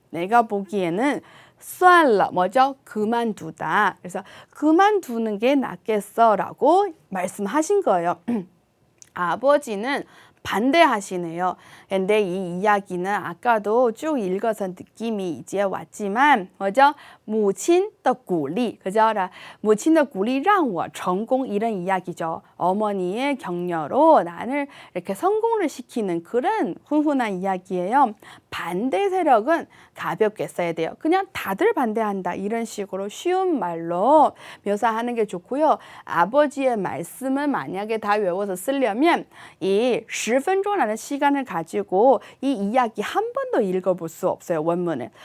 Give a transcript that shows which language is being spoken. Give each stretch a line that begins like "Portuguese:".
Korean: 내가 보기에는 算了 뭐죠? 그만두다. 그래서 그만두는 게 낫겠어라고 말씀하신 거예요. 아버지는 반대하시네요. 근데 이 이야기는 아까도 쭉 읽어서 느낌이 이제 왔지만 뭐죠?
Chinese: 母亲的鼓励, 그죠? 母亲的鼓励让我成功
Korean: 이런 이야기죠. 어머니의 격려로 나를 이렇게 성공을 시키는 그런 훈훈한 이야기예요. 반대 세력은 가볍게 써야 돼요. 그냥 다들 반대한다 이런 식으로 쉬운 말로 묘사하는 게 좋고요. 아버지의 말씀을 만약에 다 외워서 쓰려면 이 10分钟라는 시간을 가지고 이 이야기 한 번도 읽어볼 수 없어요. 원문을.